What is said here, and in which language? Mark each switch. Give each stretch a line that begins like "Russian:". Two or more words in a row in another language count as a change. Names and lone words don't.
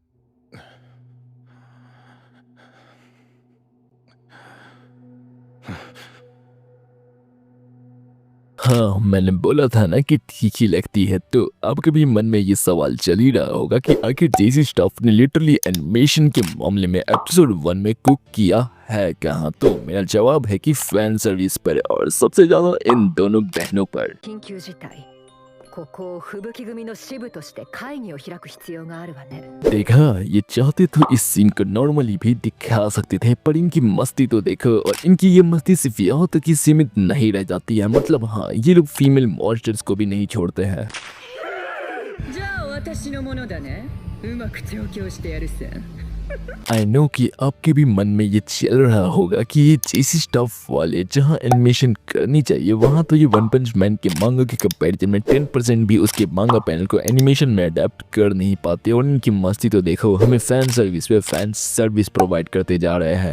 Hindi: हाँ, मैंने बोला था ना कि ठीक ही लगती है। तो आपके भी मन में ये सवाल चल ही रहा होगा कि आखिर जेसी स्टफ ने
English: literally animation
Hindi: के मामले में एपिसोड 1 में कुक किया है कहाँ? तो मेरा जवाब है कि
English: fan service
Hindi: पर, और सबसे ज्यादा इन दोनों बहनों पर।
Japanese: 緊急事態ここを吹雪組の支部として会議を開く必要があるわね
Hindi: देखा, ये चाहते तो इस सीन को नॉर्मली भी दिखा सकते थे, पर इनकी मस्ती तो देखो। और इनकी ये मस्ती सिर्फ यहाँ तक ही सीमित नहीं रह जाती है। मतलब हाँ, ये लोग
English: female monsters
Hindi: को भी नहीं छोड़ते हैं।
Japanese: じゃあ私のものだねうまく調教してやるさ
English: I know
Hindi: कि आपके भी मन में ये चल रहा होगा कि ये जेसी स्टफ वाले जहाँ एनिमेशन करनी चाहिए वहाँ तो ये वन पंच मैन के मांगा के कंपैरिजन में 10% भी उसके
English: manga panel
Hindi: को एनिमेशन में अडेप्ट कर नहीं पाते। और इनकी मस्ती तो देखो, हमें
English: fan service
Hindi: पे
English: fan service
Hindi: प्रोवाइड करते जा रहे हैं।